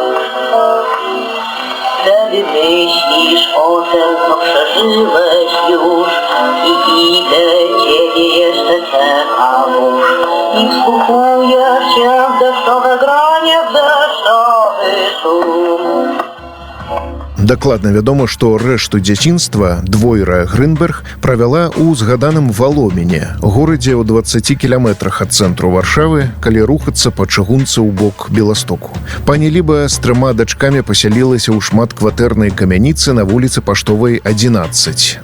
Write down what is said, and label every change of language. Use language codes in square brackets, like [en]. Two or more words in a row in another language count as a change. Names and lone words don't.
[pl] Wtedy myślisz o tym, co przeżyłeś już i ile ciebie jeszcze czeka burz. I wsłuchujesz się w deszczowe granie, w deszczowy szum. [be] Дакладна вядома, што рэшту дзяцінства двойра Грынберг правяла ў згаданым Валоміне, горадзе ў 20 кіламетрах ад цэнтру Варшавы, калі рухацца па чыгунцы ў бок Беластоку. Пані Ліба з 3 дачкамі пасялілася ў шматкватэрнай камяніцы на вуліцы Паштовай 11.